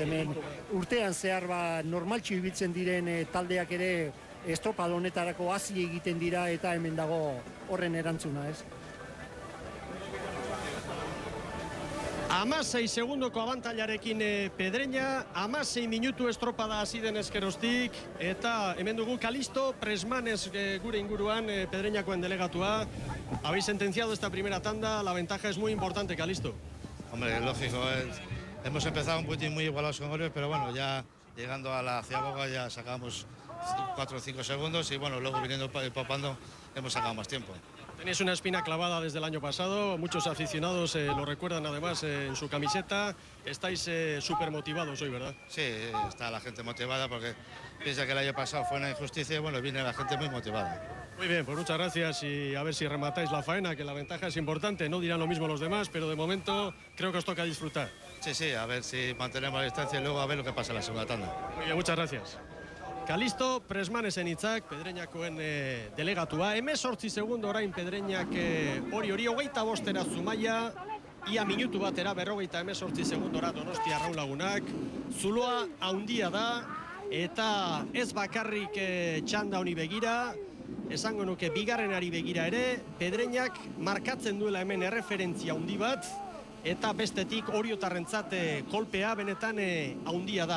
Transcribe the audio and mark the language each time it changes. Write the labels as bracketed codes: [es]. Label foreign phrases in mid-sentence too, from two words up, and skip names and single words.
[eu] Hemen urtean zehar normaltxu ibiltzen diren taldeak ere estropada honetarako hasi egiten dira eta hemen dago horren erantzuna, ez? 16 segundoko abantailarekin Pedreña, 16 minutu estropada hasi den eskerostik, eta hemen dugu Kalisto Presmanes gure inguruan, Pedreñakoen delegatua. [es] Habéis sentenciado esta primera tanda, la ventaja es muy importante, Kalisto. Hombre, lógico, hemos empezado un putín muy igualados con goles, pero bueno, ya llegando a la Ciaboga ya sacamos 4 o 5 segundos y bueno, luego viniendo popando hemos sacado más tiempo. Tenéis una espina clavada desde el año pasado, muchos aficionados lo recuerdan además en su camiseta. Estáis súper motivados hoy, ¿verdad? Sí, está la gente motivada porque piensa que el año pasado fue una injusticia y bueno, viene la gente muy motivada. Muy bien, pues muchas gracias y a ver si rematáis la faena, que la ventaja es importante. No dirán lo mismo los demás, pero de momento creo que os toca disfrutar. Sí, a ver si mantenemos la distancia y luego a ver lo que pasa en la segunda tanda. Muy bien, muchas gracias. [eu] Kalisto Presmanesen hitzak, Pedreñakoen delegatua. 18 segundo orain Pedreñak hori 25 Zumaia, ia minutu batera 18 segundora Donostia Arraunlagunak. Zuloa handia da eta ez bakarrik txanda honi begira, esango nuke bigarrenari begira ere, Pedreñak markatzen duela hemen erreferentzia handi bat, eta bestetik Oriotarrentzat kolpea benetan handia da.